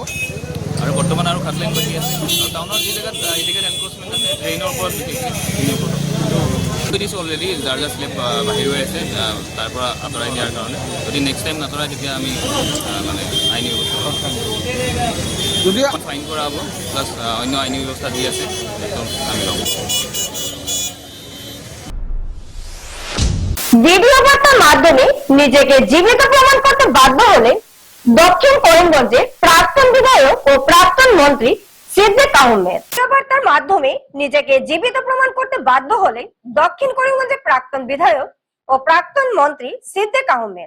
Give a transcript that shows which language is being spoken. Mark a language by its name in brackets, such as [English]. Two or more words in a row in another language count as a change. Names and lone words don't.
[Assamese] আৰু বৰ্তমান আৰু ঘাটলাইন বাকী আছে আৰু টাউনৰ যি জেগাত [English] illegal encroachment [Assamese] আছে ট্ৰেইনৰ ওপৰত দিছোঁ অলৰেডি, যাৰ যাৰ শ্লেপ বাহিৰ হৈ আছে তাৰ পৰা আঁতৰাই দিয়াৰ কাৰণে। যদি [English] next time [Assamese] নাতৰাই তেতিয়া আমি মানে আইনী ব্যৱস্থা যদি ফাইন কৰা হ'ব, প্লাছ অন্য আইনী ব্যৱস্থা যি আছে সেইটো আমি ল'ম। [Bangla] ভিডিও বার্তার মাধ্যমে নিজেকে জীবিত প্রমাণ করতে বাধ্য হলেন দক্ষিণ করিমগঞ্জের প্রাক্তন বিধায়ক ও প্রাক্তন মন্ত্রী সিদ্দিক আহমেদ। ভিডিও বার্তার মাধ্যমে নিজেকে জীবিত প্রমাণ করতে বাধ্য হলেন দক্ষিণ করিমগঞ্জের প্রাক্তন বিধায়ক ও প্রাক্তন মন্ত্রী সিদ্দিক আহমেদ।